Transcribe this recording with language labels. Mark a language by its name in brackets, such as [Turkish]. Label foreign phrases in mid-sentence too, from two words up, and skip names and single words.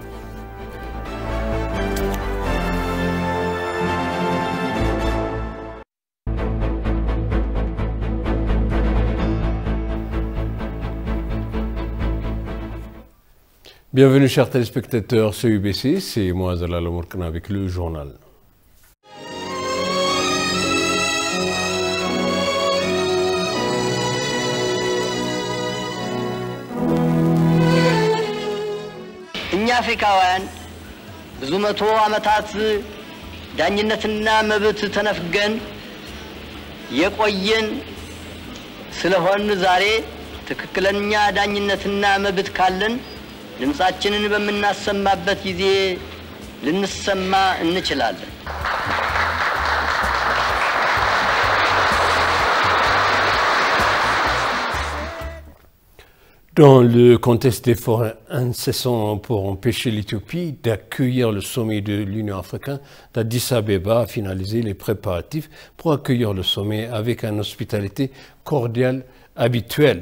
[French] Bienvenue chers téléspectateurs, c'est UBC, c'est moi Zalal Mourkana avec le journal. [Amharic] እኛ አፍሪካውያን ብዙ መቶ ዓመታት ዳኝነትና መብት ተነፍገን የቆየን ስለሆነ ዛሬ ትክክለኛ ዳኝነትና መብት ካለን ድምጻችንን በመናሰማበት ጊዜ ልንሰማ እንችላለን። [French] Dans le contexte d'efforts incessants pour empêcher l'Éthiopie d'accueillir le sommet de l'Union africaine, d'Addis Abeba a finalisé les préparatifs pour accueillir le sommet avec une hospitalité cordiale habituelle.